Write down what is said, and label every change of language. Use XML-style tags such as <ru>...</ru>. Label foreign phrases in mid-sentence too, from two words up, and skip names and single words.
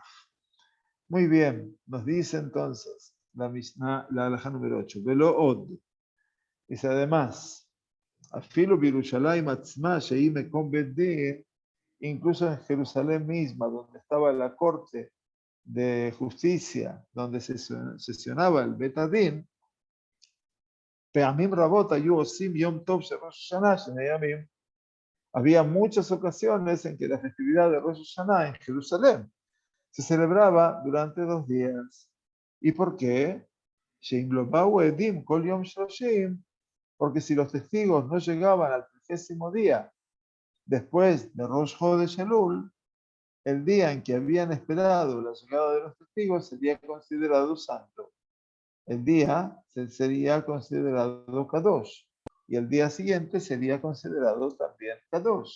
<es>Muy bien, nos dice entonces la Mishnah, la halajá número 8,</es> <he>ולא עוד,</he> <es>dice además,</es> <he>אפילו בירושלים עצמה שאם מקום בדין,</he> <es>incluso en Jerusalén misma, donde estaba la corte de justicia, donde se sesionaba el Betadín,</es> <he>פעמים רבות היו עושים יום טוב ראש השנה שני.</he> <es>Había muchas ocasiones en que la festividad de Rosh Hashanah en Jerusalén se celebraba durante 2 días. ¿Y por qué?</es> <he>שאם לא באו עדים כל יום שלושים,</he> <es>porque si los testigos no llegaban al 30º día después de Rosh Chodesh Elul, el día en que habían esperado la llegada de los testigos sería considerado santo. El día sería considerado Kadosh y el día siguiente sería considerado también Kadosh.</es>